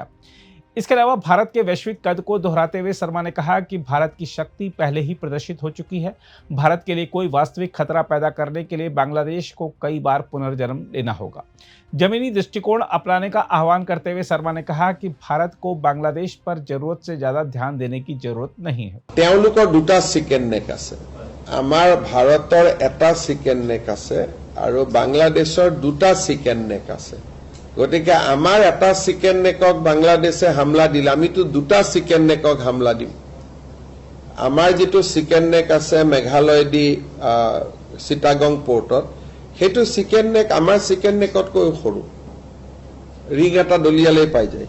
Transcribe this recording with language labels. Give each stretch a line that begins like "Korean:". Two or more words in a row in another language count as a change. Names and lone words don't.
Hindi: इसके अलावा भारत के वैश्विक कद को दोहराते हुए शर्मा ने कहा कि भारत की शक्ति पहले ही प्रदर्शित हो चुकी है। भारत के लिए कोई वास्तविक खतरा पैदा करने के लिए बांग्लादेश को कई बार पुनर्जन्म लेना होगा। जमीनी दृष्टिकोण अपनाने का आह्वान करते हुए शर्मा ने कहा कि भारत को बांग्लादेश पर जरूरत से ज्यादा ध्यान देने की जरूरत नहीं है।
Assamese: তেওঁলোকৰ দুটা
English: chicken neck
Assamese: আছে, আমাৰ ভাৰতৰ এটা
English: chicken neck
Assamese: আছে আৰু বাংলাদেশৰ দুটা
English: chicken neck
Assamese: আছে। গতিকে আমাৰ এটা
English: chicken neck
Assamese: বাংলাদেশে হামলা দিলে আমিতো দুটা
English: chicken neck
Assamese: হামলা দিম। আমাৰ যেটো
English: chicken neck
Assamese: আছে মেঘালয় দি চিটাগং পোৰ্টত, সেইটো
English: chicken neck
Assamese: আমাৰ
English: chicken neck
Assamese: সৰু, ৰিং এটা দলিয়ালে পাই যায়।